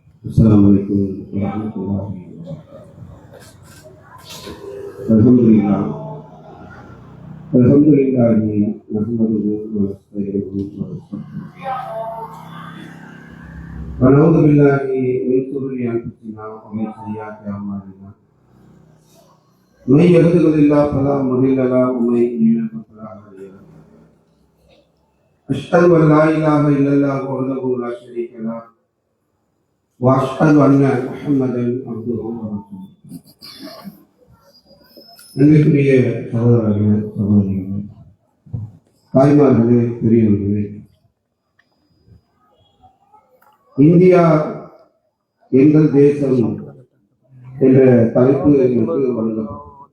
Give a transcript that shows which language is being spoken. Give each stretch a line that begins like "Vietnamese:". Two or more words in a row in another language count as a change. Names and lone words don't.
Arabic: السلام عليكم ورحمة الله وبركاته. الحمد لله نحمده ونستعينه ونستغفره ونعوذ بالله من شرور أنفسنا ومن سيئات أعمالنا من يهده الله فلا مضل له ومن يضلل فلا هادي له أشهد أن لا إله إلا الله وحده لا شريك له وأشهد أن محمدا عبده ورسوله.
Tamil: அன்பிற்குரிய சகோதரர்களே, சகோதரிகளே, தாய்மார்களே, பெரியவர்களே, இந்தியா எங்கள் தேசம் என்ற தலைப்பு எங்களுக்கு வழங்கப்படும்.